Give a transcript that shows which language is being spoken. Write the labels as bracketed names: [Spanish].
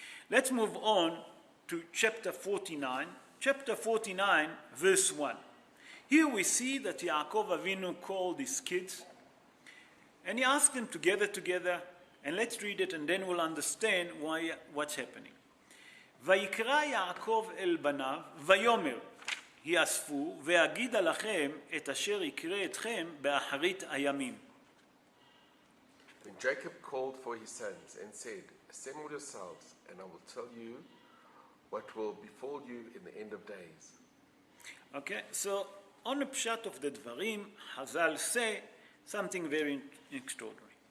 [English] Let's move on to chapter 49. Chapter 49, verse 1. Here we see that Yaakov Avinu called his kids, and he asked them to gather together, and let's read it, and then we'll understand what's happening. [Hebrew] ויקרא יעקב אל בניו, ויאמר, היאספו, ואגידה לכם את אשר יקרה אתכם באחרית הימים. [English] When Jacob called for his sons and said, assemble yourselves, and I will tell you what will befall you in the end of days. Okay, so on the Pshat of the Dvarim, Hazal say something very extraordinary.